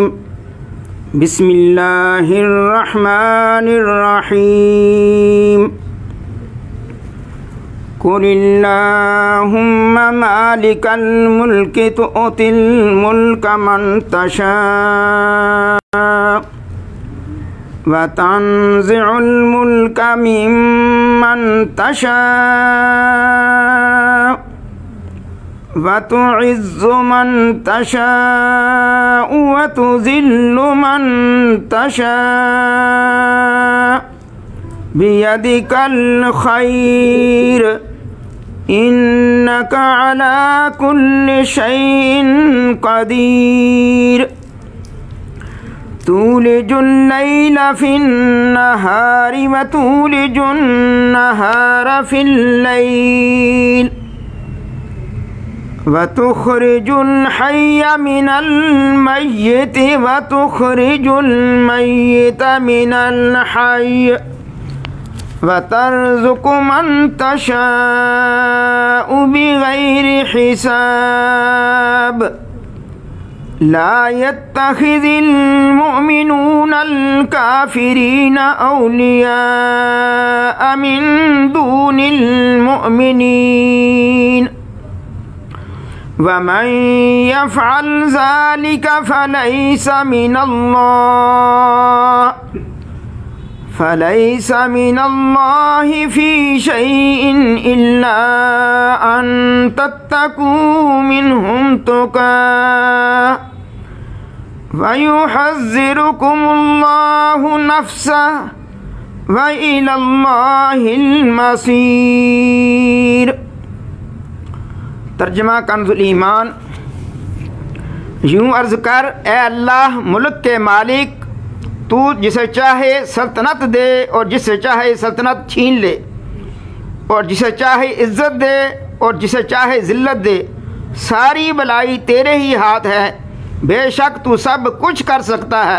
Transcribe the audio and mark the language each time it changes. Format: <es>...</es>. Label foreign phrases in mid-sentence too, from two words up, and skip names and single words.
<ar>بسم الله الرحمن الرحيم. قل اللهم مالك الملك تؤتي الملك من تشاء وتنزع الملك ممن تشاء وتعز من تشاء وتذل من تشاء بيدك الخير إنك على كل شيء قدير. تولج الليل في النهار وتولج النهار في الليل وتخرج الحي من الميت وتخرج الميت من الحي وترزق من تشاء بغير حساب. لا يتخذ المؤمنون الكافرين أولياء من دون المؤمنين ومن يفعل ذلك فليس من الله في شيء إلا أن تتقوا منهم تقاة ويحذركم الله نفسه وإلى الله المصير.</ar> <ur>ترجمہ کنز الایمان. یوں عرض کر، اے اللہ ملک کے مالک، تو جسے چاہے سلطنت دے اور جسے چاہے سلطنت چھین لے، اور جسے چاہے عزت دے اور جسے چاہے ذلت دے. ساری بھلائی تیرے ہی ہاتھ ہے، بیشک تو سب کچھ کر سکتا ہے.</ur>